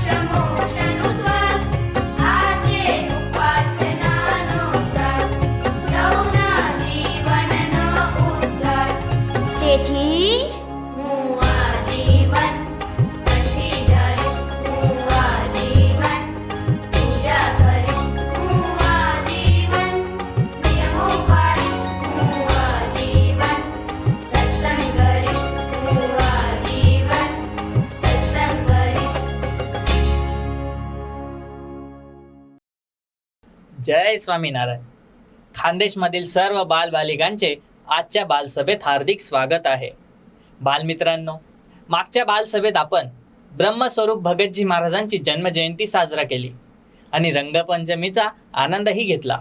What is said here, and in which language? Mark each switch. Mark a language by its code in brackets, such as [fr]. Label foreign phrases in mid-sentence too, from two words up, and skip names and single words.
[gu] મોક્ષનુદ્વાર આછે ઉપાસનાનુસાર સૌના જીવનનો ઉદ્ધાર તેથી હું આજીવન કંઠી ધરીશ હું આજીવન પૂજા કરીશ હું આજીવન નિયમો પાડીશ હું આજીવન સત્સંગ કરીશ હું આજીવન સત્સંગ કરીશ [mr] जय स्वामीनारायण. खानदेशमधील सर्व बालबालिकांचे आजच्या बालसभेत हार्दिक स्वागत आहे. बालमित्रांनो, मागच्या बालसभेत आपण ब्रह्मस्वरूप भगतजी महाराजांची जन्मजयंती साजरा केली आणि रंगपंचमीचा आनंदही घेतला.